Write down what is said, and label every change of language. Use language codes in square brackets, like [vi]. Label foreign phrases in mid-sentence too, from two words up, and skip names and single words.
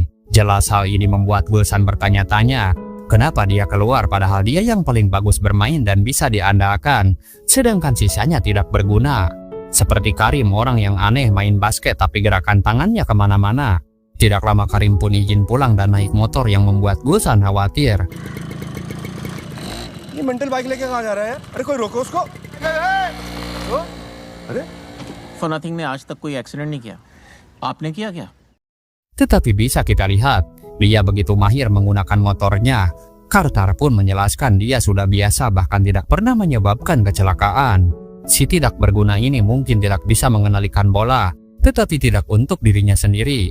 [id] Jelas hal ini membuat Gulsan bertanya-tanya, kenapa dia keluar padahal dia yang paling bagus bermain dan bisa diandalkan, sedangkan sisanya tidak berguna. Seperti Karim, orang yang aneh main basket tapi gerakan tangannya kemana-mana. Tidak lama Karim pun izin pulang dan naik motor yang membuat Gulsan khawatir. [hi] ये [en] mental bike [hi] लेके कहाँ जा रहा है? अरे कोई रोको उसको। अरे फनाथिंग ने आज तक कोई एक्सीडेंट नहीं किया। आपने किया क्या? [id] Tetapi bisa kita lihat, dia begitu mahir menggunakan motornya. Carter pun menjelaskan dia sudah biasa bahkan tidak pernah menyebabkan kecelakaan. Si tidak berguna ini mungkin tidak bisa mengendalikan bola, tetapi tidak untuk dirinya sendiri.